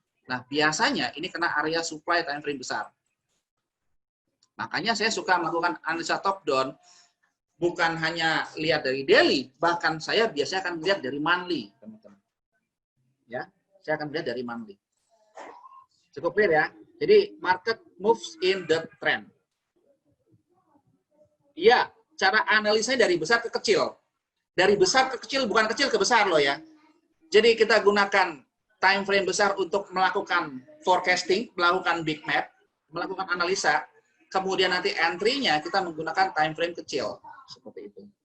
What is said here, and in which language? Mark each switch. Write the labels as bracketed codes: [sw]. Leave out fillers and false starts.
[id] Nah, biasanya ini kena area supply time frame besar. Makanya saya suka melakukan analisa top down, bukan hanya lihat dari daily, bahkan saya biasanya akan melihat dari monthly, teman-teman. Ya, saya akan melihat dari monthly. Cukup clear ya? Jadi [en] market moves in the trend. [id] Iya, cara analisanya dari besar ke kecil. Dari besar ke kecil, bukan kecil ke besar loh ya. Jadi kita gunakan time frame besar untuk melakukan forecasting, melakukan big map, melakukan analisa. Kemudian nanti entry-nya kita menggunakan time frame kecil. Seperti itu.